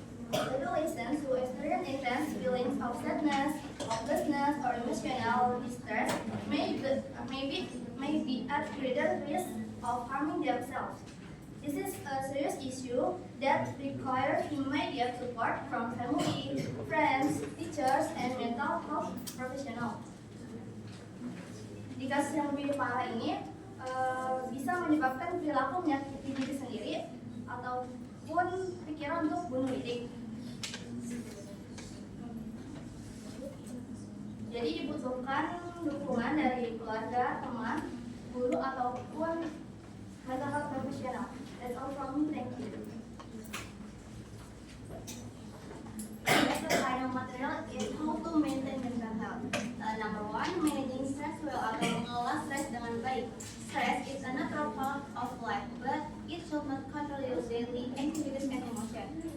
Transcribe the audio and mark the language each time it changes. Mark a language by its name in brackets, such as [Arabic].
[English] Adolescents who experience intense feelings of sadness, hopelessness, or emotional distress may be at greater risk of harming themselves. This is a serious issue that requires immediate support from family, friends, teachers, and mental health professionals. [Indonesian] Di kasus yang lebih parah ini bisa menyebabkan perilaku menyakiti diri sendiri ataupun pikiran untuk bunuh diri. Jadi dibutuhkan dukungan dari keluarga, teman, guru, ataupun mental health profesional. [English] That's all from me. Thank you. The final material is how to maintain mental health. Number one, managing stress well [Indonesian] atau mengelola stres dengan baik. [English] Stress is a natural part of life, but it should not control your daily activities and emotions.